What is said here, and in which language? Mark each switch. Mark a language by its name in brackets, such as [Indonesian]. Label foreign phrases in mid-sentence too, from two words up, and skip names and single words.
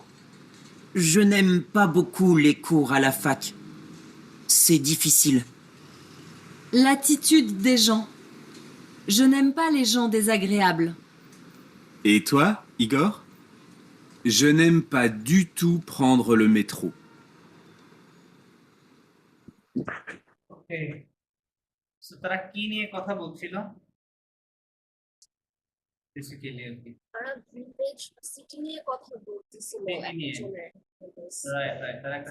[French] Je n'aime pas beaucoup les cours à la fac. C'est difficile. L'attitude des gens. Je n'aime pas les gens désagréables. Et toi, Igor? Je n'aime pas du tout prendre le métro. [English] okay, so [Bangla] তারা কি নিয়ে কথা বলছিল বেসিক্যালি আর কি? তারা [English] village city [Bangla] নিয়ে কথা বলতেছিল City নিয়ে। একজনের। [English] right right, [Bangla] তারা একটা